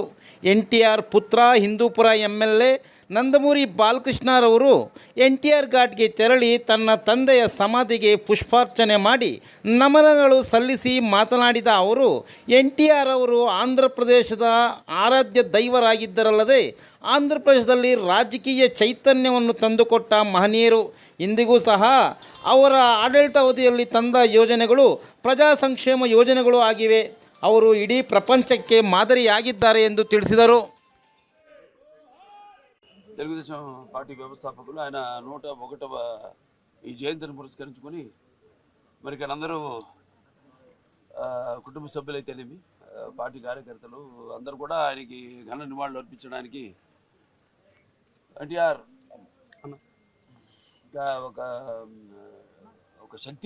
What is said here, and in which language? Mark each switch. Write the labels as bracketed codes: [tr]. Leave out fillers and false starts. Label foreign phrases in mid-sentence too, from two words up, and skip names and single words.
[kn] NTR ಪುತ್ರ ಹಿಂದೂಪುರ MLA ನಂದಮೂರಿ ಬಾಲಕೃಷ್ಣರವರು NTR ಘಾಟ್ಗೆ ತೆರಳಿ ತನ್ನ ತಂದೆಯ ಸಮಾಧಿಗೆ ಪುಷ್ಪಾರ್ಚನೆ ಮಾಡಿ ನಮನಗಳು ಸಲ್ಲಿಸಿ ಮಾತನಾಡಿದ ಅವರು, NTR ಅವರು ಆಂಧ್ರ ಪ್ರದೇಶದ ಆರಾಧ್ಯ ದೈವರಾಗಿದ್ದರಲ್ಲದೆ ಆಂಧ್ರ ಪ್ರದೇಶದಲ್ಲಿ ರಾಜಕೀಯ ಚೈತನ್ಯವನ್ನು ತಂದುಕೊಟ್ಟ ಮಹನೀಯರು. ಇಂದಿಗೂ ಸಹ ಅವರ ಆಡಳಿತಾವಧಿಯಲ್ಲಿ ತಂದ ಯೋಜನೆಗಳು ಪ್ರಜಾ ಸಂಕ್ಷೇಮ ಯೋಜನೆಗಳು ಆಗಿವೆ. ಅವರು ಇಡೀ ಪ್ರಪಂಚಕ್ಕೆ ಮಾದರಿಯಾಗಿದ್ದಾರೆ ಎಂದು ತಿಳಿಸಿದರು. [te] తెలుగుదేశం పార్టీ వ్యవస్థాపకులు ఆయన 101వ ఈ జయంతిని పురస్కరించుకొని మరి ఇక్కడ అందరూ కుటుంబ సభ్యులైతేనేమి పార్టీ కార్యకర్తలు అందరూ కూడా ఆయనకి ఘన నివాళులు అర్పించడానికి NTR ఒక శక్తి.